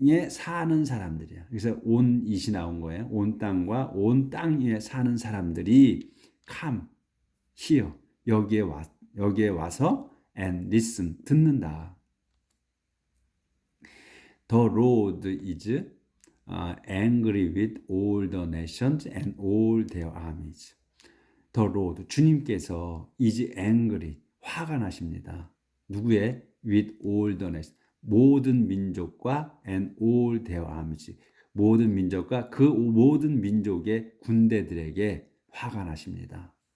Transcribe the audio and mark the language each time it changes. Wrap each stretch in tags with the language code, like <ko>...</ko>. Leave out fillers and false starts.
<ko>사는 사람들이야. 그래서 온 it이 나온 거예요. 온 땅과 온 땅 위에 사는 사람들이</ko> <en>come here</en> <ko>여기에 와서</ko> <en>and listen</en> <ko>듣는다.</ko> <en>The Lord is angry with all the nations and all their armies. The Lord</en> <ko>주님께서</ko> <en>is angry</en> <ko>화가 나십니다. 누구의?</ko> <en>with all the nations</en> <ko>모든 민족과</ko> <en>and all their armies</en> <ko>모든 민족과 그 모든 민족의 군대들에게 화가 나십니다.</ko>